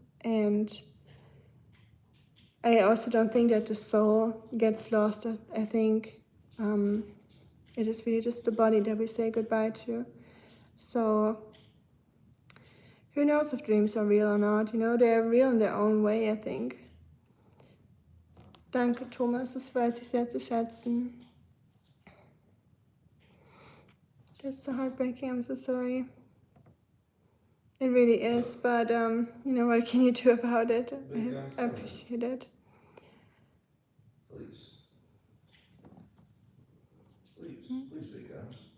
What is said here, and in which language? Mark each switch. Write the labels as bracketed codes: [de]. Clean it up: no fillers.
[en] And I also don't think that the soul gets lost. I think it is really just the body that we say goodbye to. So who knows if dreams are real or not? They're real in their own way, I think. [de] Danke, Thomas, das weiß ich sehr zu schätzen. [en] That's so heartbreaking, I'm so sorry. It really is, but what can you do about it? I appreciate it. Please, big guns.